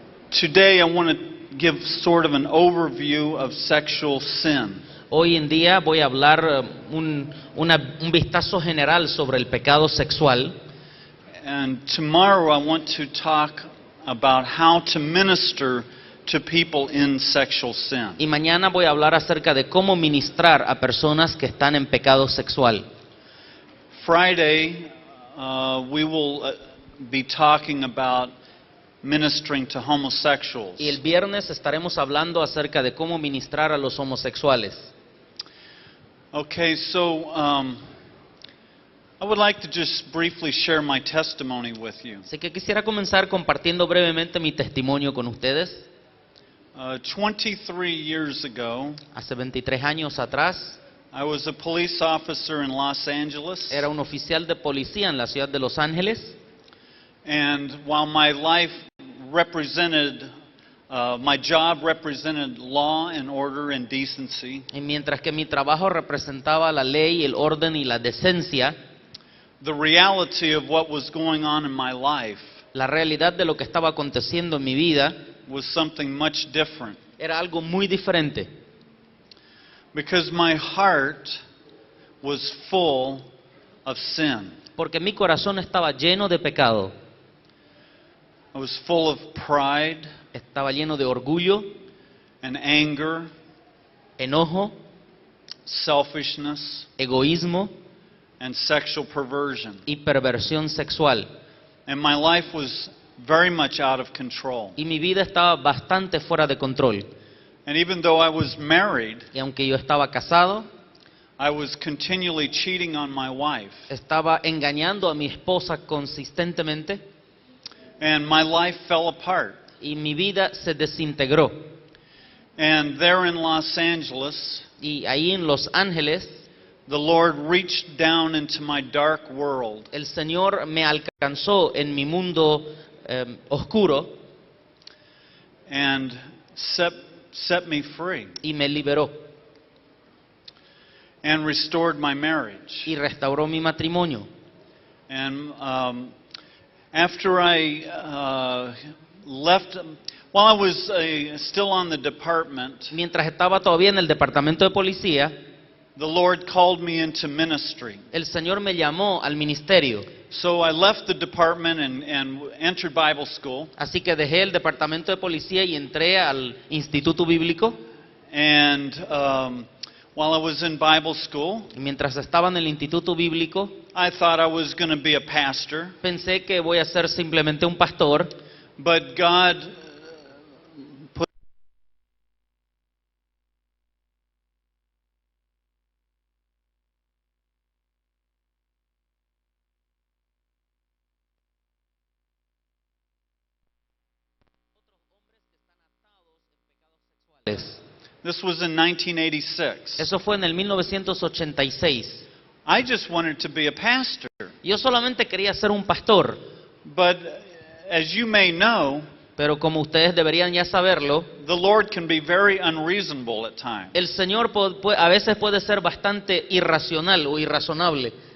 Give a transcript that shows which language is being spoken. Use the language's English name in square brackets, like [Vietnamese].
[English] Today I want to give sort of an overview of sexual sin. [Spanish] Hoy en día voy a hablar un vistazo general sobre el pecado sexual. [English] And tomorrow I want to talk about how to minister to people in sexual sin. [Spanish] Y mañana voy a hablar acerca de cómo ministrar a personas que están en pecado sexual. [English] Friday we will be talking about ministering to homosexuals. [Spanish] Y el viernes estaremos hablando acerca de cómo ministrar a los homosexuales. [English] Okay, so I would like to just briefly share my testimony with you. [Spanish] Así que quisiera comenzar compartiendo brevemente mi testimonio con ustedes. [English] 23 years ago, [Spanish] Hace 23 años atrás, [English] I was a police officer in Los Angeles. [Spanish] era un oficial de policía en la ciudad de Los Ángeles. [English] And while my life represented, my job represented law and order and decency, [Spanish] Y mientras que mi trabajo representaba la ley, el orden y la decencia, [English] the reality of what was going on in my life [Spanish] La realidad de lo que estaba aconteciendo en mi vida [English] was something much different. [Spanish] era algo muy diferente, [English] Because my heart was full of sin. [Spanish] porque mi corazón estaba lleno de pecado, [English] I was full of pride [Spanish] estaba lleno de orgullo, [English] and anger, [Spanish] enojo, [English] selfishness, [Spanish] egoísmo [English] and sexual perversion. [Spanish] y perversión sexual. [English] And my life was very much out of control. [Spanish] Y mi vida estaba bastante fuera de control. [English] And even though I was married, [Spanish] Y aunque yo estaba casado, [English] I was continually cheating on my wife. [Spanish] estaba engañando a mi esposa consistentemente [English] And my life fell apart. [Spanish] y mi vida se desintegró. [English] And there in Los Angeles, [Spanish] Y ahí en Los Ángeles, [English] the Lord reached down into my dark world [Spanish] el Señor me alcanzó en mi mundo oscuro [English] and set me free [Spanish] y me liberó [English] and restored my marriage. [Spanish] y restauró mi matrimonio. [English] And after I left, while I was still on the department, [Spanish] Mientras estaba todavía en el departamento de policía, [English] the Lord called me into ministry. [Spanish] el Señor me llamó al ministerio. [English] So I left the department and entered Bible school. [Spanish] Así que dejé el departamento de policía y entré al instituto bíblico. [English] And while I was in Bible school, [Spanish] Y mientras estaba en el instituto bíblico, [English] I thought I was going to be a pastor. [Spanish] pensé que voy a ser simplemente un pastor, [English] But God put this was in 1986. [Spanish] Eso fue en el 1986. [English] I just wanted to be a pastor. [Spanish] Yo solamente quería ser un pastor, [English] But as you may know, [Spanish] pero como ustedes deberían ya saberlo, [English] the Lord can be very unreasonable at times. [Spanish] el Señor a veces puede ser bastante irracional o irrazonable.